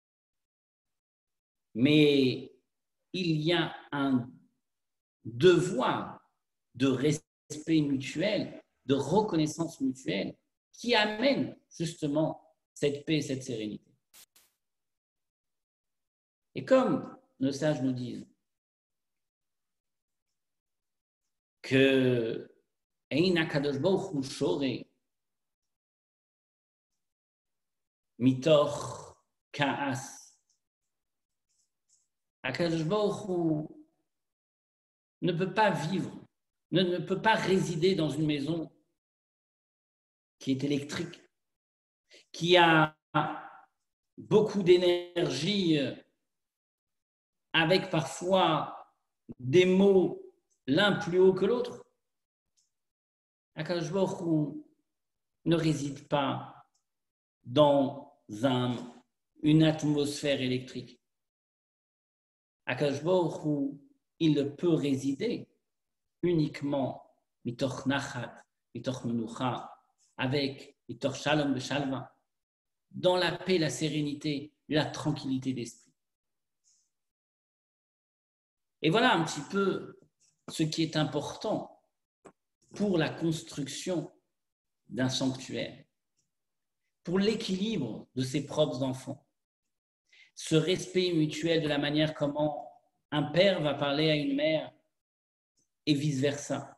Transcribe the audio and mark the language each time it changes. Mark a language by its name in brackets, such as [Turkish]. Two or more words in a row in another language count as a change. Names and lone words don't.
[French] Mais il y a un devoir de respect mutuel, de reconnaissance mutuelle qui amène justement cette paix et cette sérénité. Et comme nos sages nous disent que [Hebrew] אין הקדוש ברוך הוא שורה מתוך כעס, [French] HaKadosh Baruch Hu ne peut pas vivre, ne peut pas résider dans une maison qui est électrique, qui a beaucoup d'énergie, avec parfois des mots l'un plus haut que l'autre. HaKadosh Baruch Hu ne réside pas dans une atmosphère électrique. HaKadosh Baruch Hu, il ne peut résider uniquement [Hebrew] מתוך נחת, מתוך מנוחה, [French] avec [Hebrew] מתוך שלום בשלווה, [French] dans la paix, la sérénité, la tranquillité d'esprit. Et voilà un petit peu ce qui est important pour la construction d'un sanctuaire, pour l'équilibre de ses propres enfants, ce respect mutuel de la manière comment un père va parler à une mère et vice-versa.